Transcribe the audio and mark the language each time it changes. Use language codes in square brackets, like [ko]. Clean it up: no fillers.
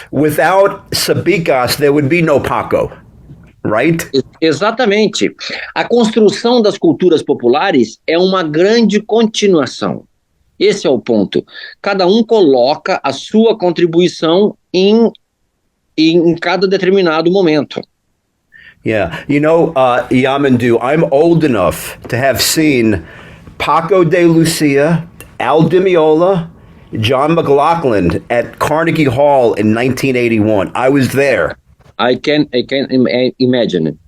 [en] Without Sabicas, there would be no Paco, right? [pt] Exatamente. A construção das culturas populares é uma grande continuação. Esse é o ponto. Cada um coloca a sua contribuição em cada determinado momento. [en] Yeah. You know, Yamandu, I'm old enough to have seen Paco de Lucia, DiMeola, John McLaughlin at Carnegie Hall in 1981. I was there. I can imagine it.